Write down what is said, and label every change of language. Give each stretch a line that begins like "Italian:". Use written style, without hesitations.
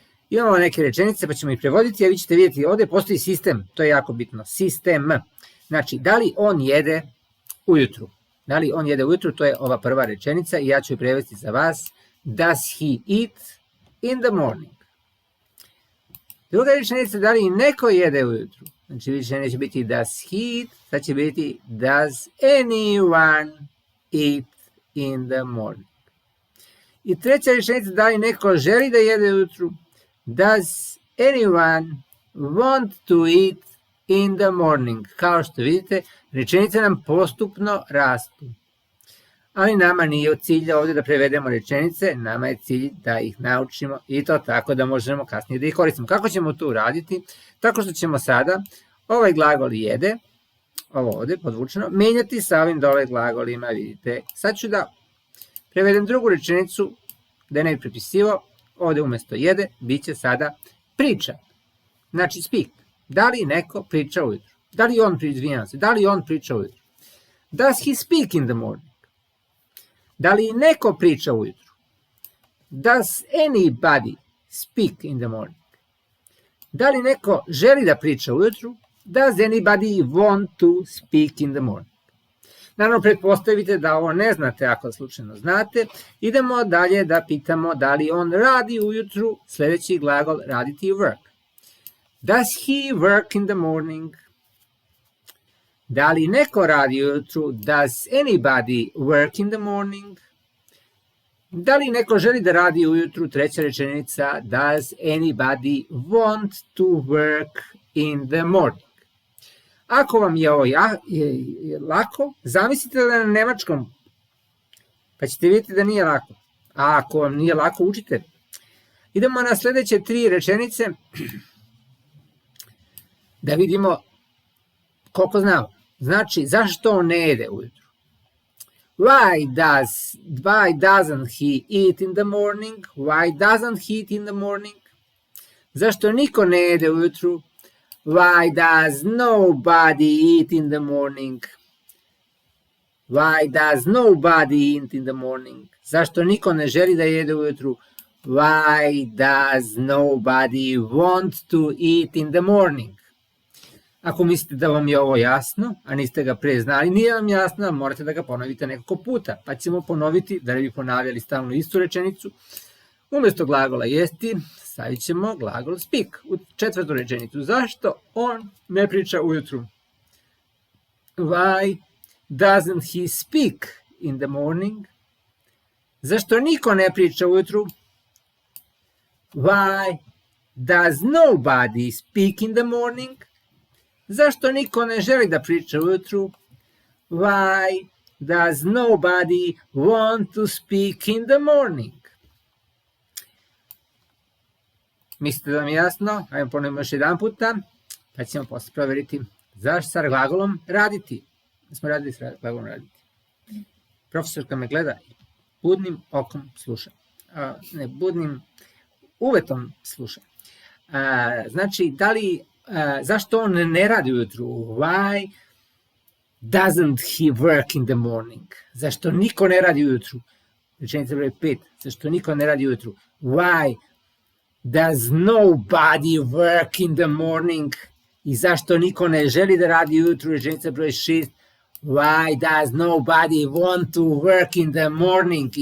Serbian: Imamo neke rečenice pa ćemo ih prevoditi, a vi ćete vidjeti ovde postoji sistem, to je jako bitno, sistem. Znači, da li on jede ujutru? Da li on jede ujutru, to je ova prva rečenica i ja ću je prevesti za vas.
English: Does he eat in the morning?
Serbian: Druga rečenica, da li neko jede ujutru? Znači, više neće biti
English: does he eat,
Serbian: sad će biti
English: does anyone eat in the morning?
Serbian: I treća rečenica, da li neko želi da jede ujutru?
English: Does anyone want to eat in the morning?
Serbian: Kao što vidite, rečenice nam postupno rastu. Ali nama nije cilj ovdje da prevedemo rečenice, nama je cilj da ih naučimo i to tako da možemo kasnije da ih koristimo. Kako ćemo to uraditi? Tako što ćemo sada ovaj glagol jede, ovo ovdje podvučeno, menjati sa ovim dole glagolima, vidite. Sad ću da prevedem drugu rečenicu, da ne bi prepisivo, ovdje umjesto jede, bit će sada priča. Znači speak. Da li neko priča ujutru? Da li on priča ujutru?
English: Does he speak in the morning?
Serbian: Da li neko priča ujutru?
English: Does anybody speak in the morning?
Serbian: Da li neko želi da priča ujutru?
English: Does anybody want to speak in the morning?
Serbian: Naravno, pretpostavite da ovo ne znate, ako slučajno znate. Idemo dalje da pitamo da li on radi ujutru, sljedeći glagol raditi work.
English: Does he work in the morning?
Serbian: Da li neko radi ujutru?
English: Does anybody work in the morning?
Serbian: Da li neko želi da radi ujutru? Treća rečenica,
English: does anybody want to work in the morning?
Serbian: Ako vam je ovo lako, zamislite da je na nemačkom, pa ćete vidjeti da nije lako. A ako vam nije lako, učite. Idemo na sljedeće 3 rečenice da vidimo koliko znamo. Znači, zašto on ne jede ujutru?
English: Why doesn't he eat in the morning? Why doesn't he eat in the morning?
Serbian: Zašto niko ne jede ujutru?
English: Why does nobody eat in the morning? Why does nobody eat in the morning?
Serbian: Zašto niko ne želi da jede ujutru?
English: Why does nobody want to eat in the morning?
Serbian: Ako mislite da vam je ovo jasno, a niste ga pre znali, nije vam jasno, morate da ga ponovite nekoliko puta, pa ćemo ponoviti, da ne bi ponavljali stalno istu rečenicu. Umjesto glagola jesti, stavit ćemo glagol speak u 4. rečenicu. Zašto on ne priča ujutru?
English: Why doesn't he speak in the morning?
Serbian: Zašto niko ne priča ujutru?
English: Why does nobody speak in the morning?
Serbian: Zašto niko ne želi da priča ujutru?
English: Why does nobody want to speak in the morning?
Serbian: Mislite da vam je jasno? Ajmo ponovimo još jedan puta, pa ćemo posle provjeriti zašto sa glagolom raditi. Da smo radili sa glagolom raditi. Profesorka me gleda, budnim okom sluša. Ne, budnim uvetom sluša. Znači, zašto on ne radi ujutru?
English: Why doesn't he work in the morning?
Serbian: Zašto niko ne radi ujutru? Rečenica broj 5. Zašto niko ne radi ujutru?
English: Why does nobody work in the morning?
Serbian: I zašto niko ne želi da radi ujutru? Rečenica broj 6.
English: Why does nobody want to work in the morning?